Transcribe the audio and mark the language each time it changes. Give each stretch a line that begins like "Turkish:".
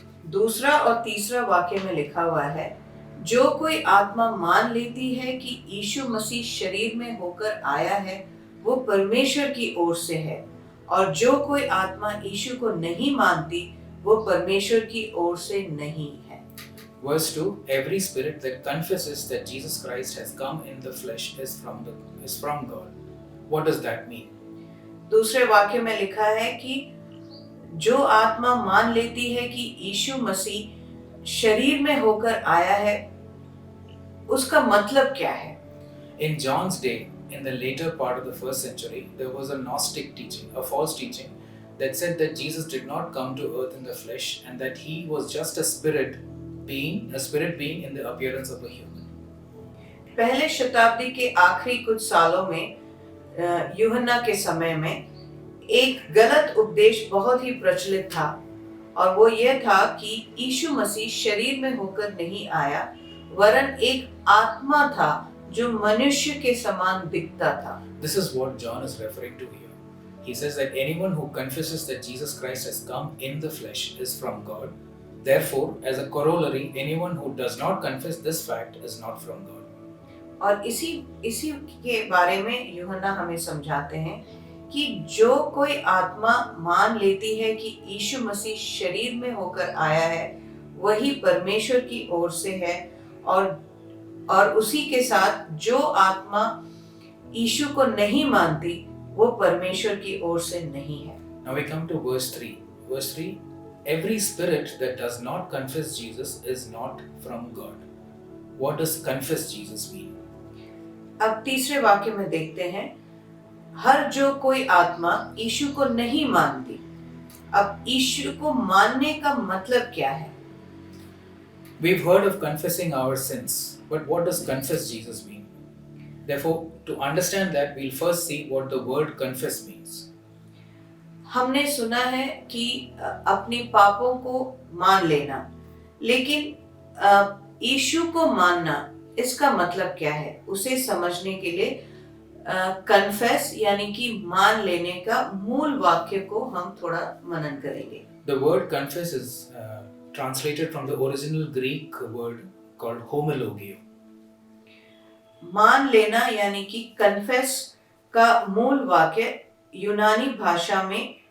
Hindi: दूसरा और तीसरा वाक्य में लिखा हुआ है, जो कोई आत्मा मान लेती है कि यीशु मसीह शरीर में होकर आया है, वो परमेश्वर की ओर से है, और जो कोई आत्मा यीशु को नहीं मानती, वो परमेश्वर की ओर से नहीं है।
English: Verse 2, every spirit that confesses that Jesus Christ has come in the flesh is from God. What does that mean?
Hindi: दूसरे वाक्य में लिखा है कि जो आत्मा मान लेती है कि यीशु मसीह शरीर में होकर आया है, उसका मतलब क्या है?
English: In John's day, in the later part of the 1st century, there was a Gnostic teaching, a false teaching, that said that Jesus did not come to earth in the flesh and that he was just a spirit being in the appearance of a human.
Hindi: पहले शताब्दी के आखिरी कुछ सालों में यूहन्ना के समय में एक गलत उपदेश बहुत ही प्रचलित था, और वो ये था कि यीशु मसीह शरीर में होकर नहीं आया, वरन एक आत्मा था जो मनुष्य के समान दिखता था।
English: This is what John is referring to here. He says that anyone who confesses that Jesus Christ has come in the flesh is from God. Therefore, as a corollary, anyone who does not confess this fact is not from God.
Hindi: और इसी के बारे में यूहन्ना हमें समझाते हैं कि जो कोई आत्मा मान लेती है कि यीशु मसीह शरीर में होकर आया है, वही परमेश्वर की ओर से है, और उसी के साथ जो आत्मा यीशु को नहीं मानती, वो परमेश्वर की ओर से नहीं है।
English: Now we come to verse 3. Verse 3, every spirit that does not confess Jesus is not from God. What does confess Jesus mean?
Hindi: अब तीसरे वाक्य में देखते हैं, हर जो कोई आत्मा यीशु को नहीं मानती। अब यीशु को मानने का मतलब क्या है?
English: We've heard of confessing our sins, but what does confess Jesus mean? Therefore, to understand that, we'll first see what the word confess means.
Hindi: हमने सुना है कि अपने पापों को मान लेना, लेकिन यीशु को मानना, इसका मतलब क्या है? उसे समझने के लिए कन्फेस यानी कि मान लेने का मूल वाक्य को हम थोड़ा मनन करेंगे।
English: The word confess is translated from the original Greek word called homologio.
Hindi: मान लेना यानी कि कन्फेस का मूल वाक्य यूनानी भाषा में